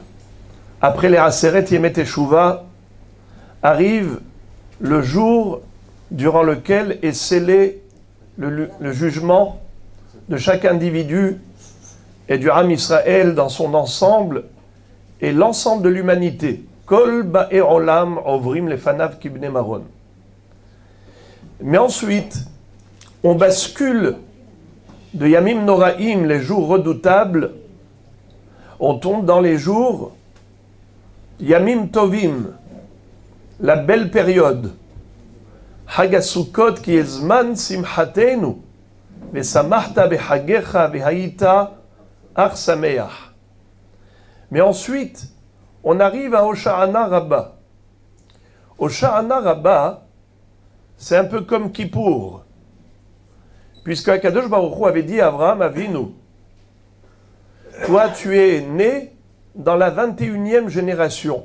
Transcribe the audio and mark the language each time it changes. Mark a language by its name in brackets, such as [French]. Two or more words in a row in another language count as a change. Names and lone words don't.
[French] Après les [Hebrew] עשרת ימי תשובה, [French] arrive le jour durant lequel est scellé le jugement de chaque individu et du [Hebrew] עם ישראל [French] dans son ensemble et l'ensemble de l'humanité. [Hebrew] כל באי עולם עוברים לפניו כבני מרון. [French] Mais ensuite, on bascule de [Hebrew] ימים נוראים, [French] les jours redoutables, on tombe dans les jours [Hebrew] ימים טובים, [French] la belle période. [Hebrew] Hagasukot [French] qui est [Hebrew] זמן שמחתנו, ושמחת בחגך והיית אך שמח. [French] Mais ensuite, on arrive à Hosha'ana Rabbah. Hosha'ana Rabbah, c'est un peu comme Kippour. Puisque [Hebrew] הקדוש ברוך הוא [French] avait dit à [Hebrew] אברהם אבינו, [French] toi tu es né dans la 21e génération.